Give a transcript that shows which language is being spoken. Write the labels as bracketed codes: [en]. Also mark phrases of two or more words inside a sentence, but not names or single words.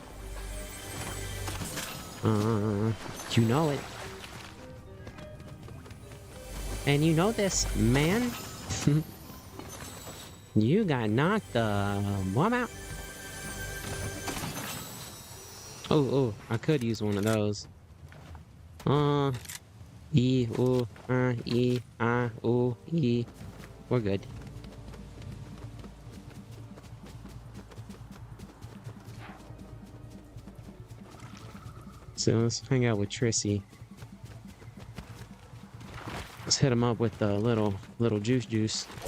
[en] You know it. And you know this, man. You got knocked the bomb out. Oh, I could use one of those. E, ooh, E, ooh, E. We're good. So let's hang out with Trissy. Let's hit him up with the little juice.